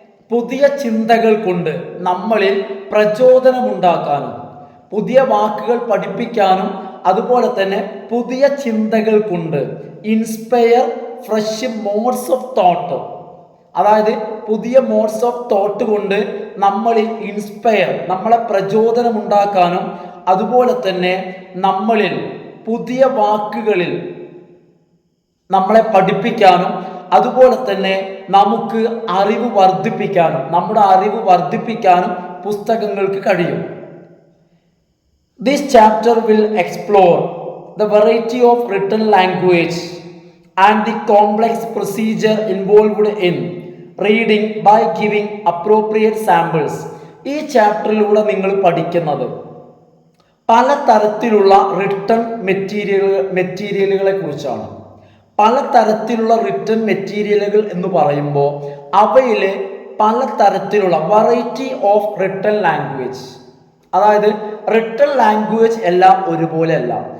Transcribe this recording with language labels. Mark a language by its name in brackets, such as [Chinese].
[Malayalam] പുതിയ ചിന്തകൾ കൊണ്ട് നമ്മളിൽ പ്രചോദനമുണ്ടാക്കാനും, പുതിയ വാക്കുകൾ പഠിപ്പിക്കാനും അതുപോലെ തന്നെ പുതിയ ചിന്തകൾ കൊണ്ട് [English] inspire fresh modes of thought, [Malayalam] അതായത് പുതിയ മോഡ്സ് ഓഫ് തോട്ട് കൊണ്ട് നമ്മളിൽ ഇൻസ്പയർ, നമ്മളെ പ്രചോദനമുണ്ടാക്കാനും അതുപോലെ തന്നെ നമ്മളിൽ പുതിയ വാക്കുകളിൽ നമ്മളെ പഠിപ്പിക്കാനും അതുപോലെ തന്നെ നമുക്ക് അറിവ് വർദ്ധിപ്പിക്കാനും, നമ്മുടെ അറിവ് വർദ്ധിപ്പിക്കാനും പുസ്തകങ്ങൾക്ക് കഴിയും. [English] This chapter will explore the variety of written language and the complex procedure involved in reading by giving appropriate samples. [Malayalam] ഈ ചാപ്റ്ററിലൂടെ നിങ്ങൾ പഠിക്കുന്നത് പലതരത്തിലുള്ള റിട്ടൺ മെറ്റീരിയലുകളെ കുറിച്ചാണ്. പലതരത്തിലുള്ള റിട്ടൺ മെറ്റീരിയലുകൾ എന്ന് പറയുമ്പോൾ അവയിൽ പലതരത്തിലുള്ള വെറൈറ്റി ഓഫ് റിട്ടൺ ലാംഗ്വേജ്, അതായത് റിട്ടൺ ലാംഗ്വേജ് എല്ലാം ഒരുപോലെ അല്ല.